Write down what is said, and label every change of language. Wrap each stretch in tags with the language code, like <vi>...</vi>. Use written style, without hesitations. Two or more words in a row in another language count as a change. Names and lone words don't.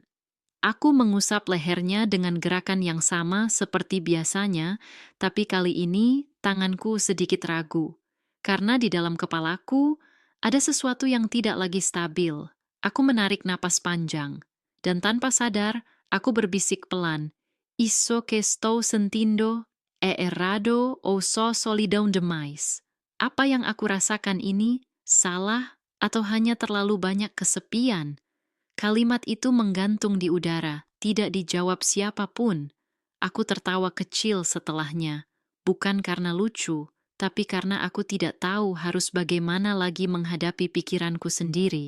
<id>Aku mengusap lehernya dengan gerakan yang sama seperti biasanya, tapi kali ini tanganku sedikit ragu. Karena di dalam kepalaku ada sesuatu yang tidak lagi stabil. Aku menarik napas panjang, dan tanpa sadar aku berbisik pelan.</id> <pt>Isso que estou sentindo é errado ou só solidão demais.</pt> <id>Apa yang aku rasakan ini salah atau hanya terlalu banyak kesepian? Kalimat itu menggantung di udara, tidak dijawab siapapun. Aku tertawa kecil setelahnya, bukan karena lucu, tapi karena aku tidak tahu harus bagaimana lagi menghadapi pikiranku sendiri.</id>